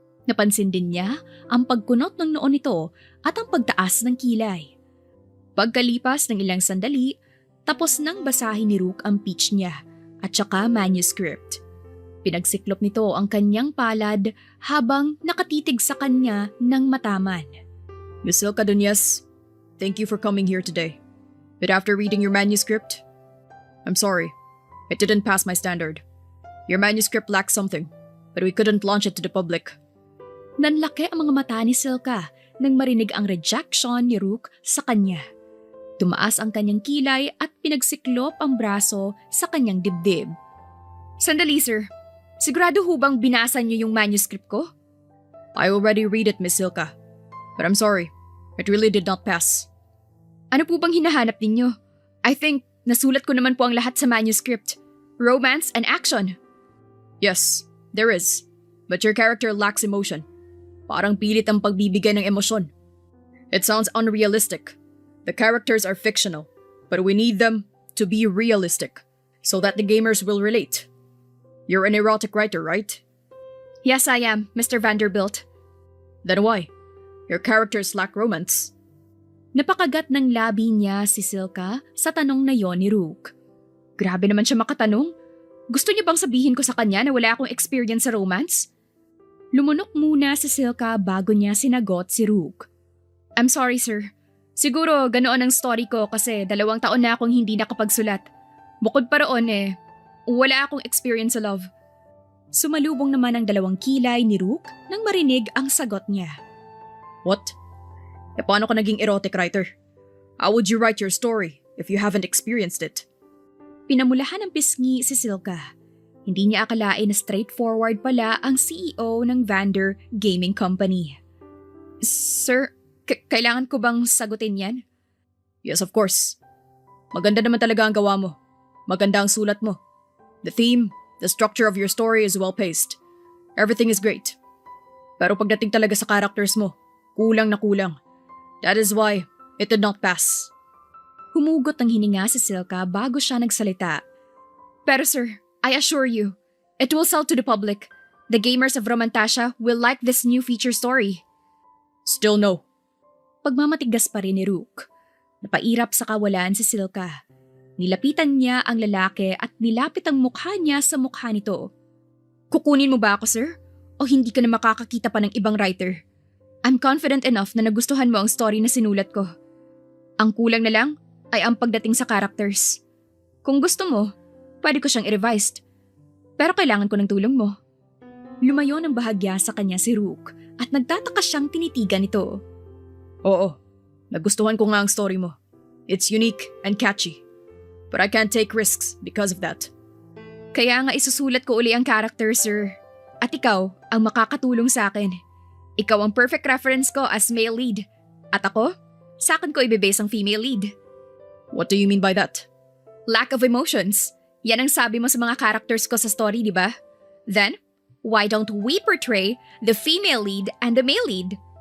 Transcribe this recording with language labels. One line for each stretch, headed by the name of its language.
Filipino: Napansin din niya ang pagkunot ng noo nito at ang pagtaas ng kilay. Pagkalipas ng ilang sandali, tapos nang basahin ni Rook ang pitch niya at saka manuscript. Pinagsiklop nito ang kanyang palad habang nakatitig sa kanya ng mataman.
English: Miss Silka Dunyes, thank you for coming here today. But after reading your manuscript, I'm sorry. It didn't pass my standard. Your manuscript lacked something, but we couldn't launch it to the public.
Filipino: Nanlaki ang mga mata ni Silka nang marinig ang rejection ni Rook sa kanya. Tumaas ang kanyang kilay at pinagsiklop ang braso sa kanyang dibdib. Sandali, sir. Sigurado ho bang binasa niyo yung manuscript ko?
English: I already read it, Miss Silka. But I'm sorry. It really did not pass.
Filipino: Ano po bang hinahanap ninyo?
English: I think
Filipino: nasulat ko naman po ang lahat sa manuscript.
English: Romance and action. Yes, there is. But your character lacks emotion.
Filipino: Parang pilit ang pagbibigay ng emosyon.
English: It sounds unrealistic. The characters are fictional, but we need them to be realistic so that the gamers will relate. You're an erotic writer, right? Yes, I am, Mr. Vanderbilt. Then why? Your characters lack romance.
Filipino: Napakagat ng labi niya si Silka sa tanong na yon ni Rook. Grabe naman siya makatanong. Gusto niya bang sabihin ko sa kanya na wala akong experience sa romance? Lumunok muna si Silka bago niya sinagot si Rook. I'm sorry, sir. Siguro ganoon ang story ko kasi 2 taon na akong hindi nakapagsulat. Bukod pa roon wala akong experience sa love. Sumalubong naman ang 2 kilay ni Rook nang marinig ang sagot niya.
English: What?
Filipino: E paano ka naging erotic writer?
English: How would you write your story if you haven't experienced it?
Filipino: Pinamulahan ng pisngi si Silka. Hindi niya akalain na straightforward pala ang CEO ng Vander Gaming Company. Sir, kailangan ko bang sagutin yan?
English: Yes, of course.
Filipino: Maganda naman talaga ang gawa mo. Maganda ang sulat mo.
English: The theme, the structure of your story is well-paced. Everything is great.
Filipino: Pero pagdating talaga sa characters mo, kulang na kulang.
English: That is why it did not pass.
Filipino: Humugot ng hininga si Silka bago siya nagsalita. Pero sir,
English: I assure you, it will sell to the public. The gamers of Romantasha will like this new feature story. Still no.
Filipino: Pagmamatigas pa rin ni Rook. Napairap sa kawalan si Silka. Nilapitan niya ang lalaki at nilapit ang mukha niya sa mukha nito. Kukunin mo ba ako, sir? O hindi ka na makakakita pa ng ibang writer?
English: I'm confident enough
Filipino: na nagustuhan mo ang story na sinulat ko. Ang kulang na lang ay ang pagdating sa characters. Kung gusto mo, pwede ko siyang i-revise. Pero kailangan ko ng tulong mo. Lumayo ng bahagya sa kanya si Rook at nagtataka siyang tinitigan ito. Oo, nagustuhan ko nga ang story mo.
English: It's unique and catchy. But I can't take risks because of that.
Filipino: Kaya nga isusulat ko uli ang character, sir. At ikaw ang makakatulong sa akin. Ikaw ang perfect reference ko as male lead. At ako, sa akin ko ibebase ang female lead.
English: What do you mean by that? Lack of emotions.
Filipino: Yan ang sabi mo sa mga characters ko sa story, di ba?
English: Then, why don't we portray the female lead and the male lead?